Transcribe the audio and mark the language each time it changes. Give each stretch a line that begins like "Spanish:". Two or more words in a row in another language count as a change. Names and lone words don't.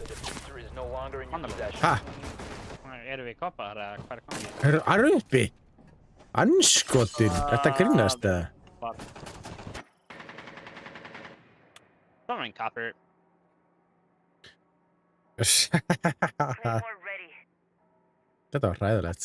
English: The diffuser is no longer in your Handle. possession.
Icelandic: Ha? Erum við koppar, eða hvað er komið? Er það uppi? Anskotin, þetta grínast það.
English: Storming copper. Claymore ready.
Icelandic: Þetta var hræðilegt.